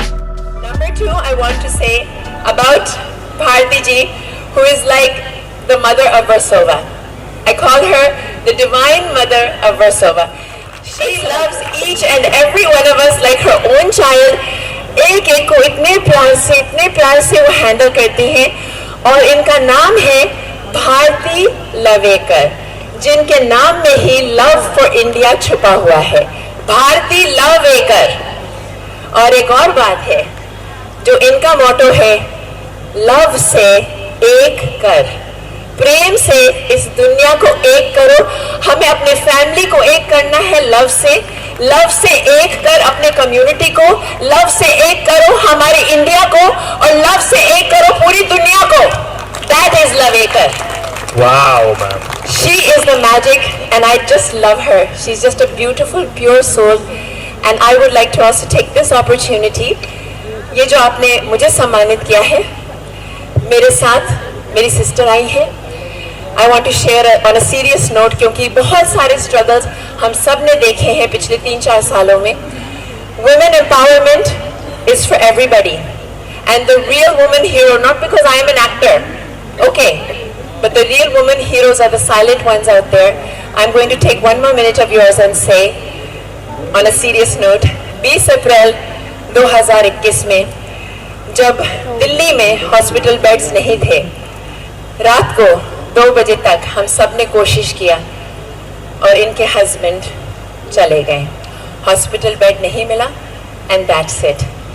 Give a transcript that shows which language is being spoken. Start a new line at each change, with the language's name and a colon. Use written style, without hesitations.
English: I want to say about Bharti ji, who is like the mother of Versova. I call her the divine mother of Versova. She loves each and every one of us like her own child.
Hindi: एक एक को इतने प्यार से वो handle करती हैं और इनका नाम है भारती लवेकर, जिनके नाम में ही
English: love for India
Hindi: छुपा हुआ है, भारती लवेकर। और एक और बात है, जो इनका मोटो है, लव से एक कर, प्रेम से इस दुनिया को एक करो। हमें अपने फैमिली को एक करना है लव से एक कर अपने कम्युनिटी को, लव से एक करो हमारे इंडिया को, और लव से एक करो पूरी दुनिया को।
English: That is लवेकर। Wow, ma'am. She is the magic and I just love her. She's just a beautiful, pure soul. And I would like to also take this opportunity,
Hindi: ये जो आपने मुझे सम्मानित किया है, मेरे साथ मेरी सिस्टर आई है।
English: I want to share on a serious note,
Hindi: क्योंकि बहुत सारे struggles हम सब ने देखे हैं पिछले 3-4 सालों में।
English: Women empowerment is for everybody, and the real woman hero, not because I am an actor, okay, but the real woman heroes are the silent ones out there. I'm going to take one more minute of yours and say, on a serious note,
Hindi: 20 अप्रैल 2021 में जब दिल्ली में hospital beds नहीं थे, रात को 2 बजे तक हम सब ने कोशिश किया और इनके हस्बैंड चले गए, हॉस्पिटल बेड नहीं मिला,
English: And that's it.